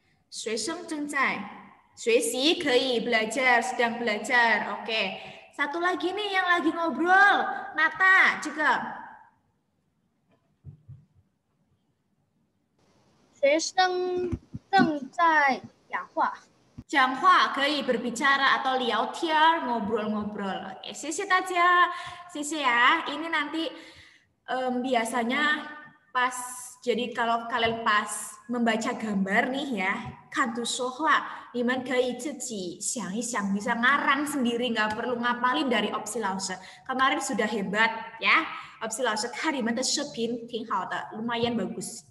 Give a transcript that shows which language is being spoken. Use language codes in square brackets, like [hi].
[zh] 学生正在学习 可以 [id] belajar, sedang belajar. Oke. Satu lagi nih yang lagi ngobrol. [zh] Nata, 这个学生正在讲话。讲话 可以 [id] berbicara atau [zh] 聊天 [id] ngobrol-ngobrol. [zh] Oke, 谢谢大家，谢谢ya. [id] Ini nanti biasanya pas, jadi kalau kalian pas membaca gambar nih ya, [zh] 看图说话，你们可以自己想一想， [id] bisa ngarang sendiri, nggak perlu ngapalin dari opsi laoser. Kemarin sudah hebat ya, opsi laoser [zh] 看你们的视频挺好的， [id] lumayan bagus.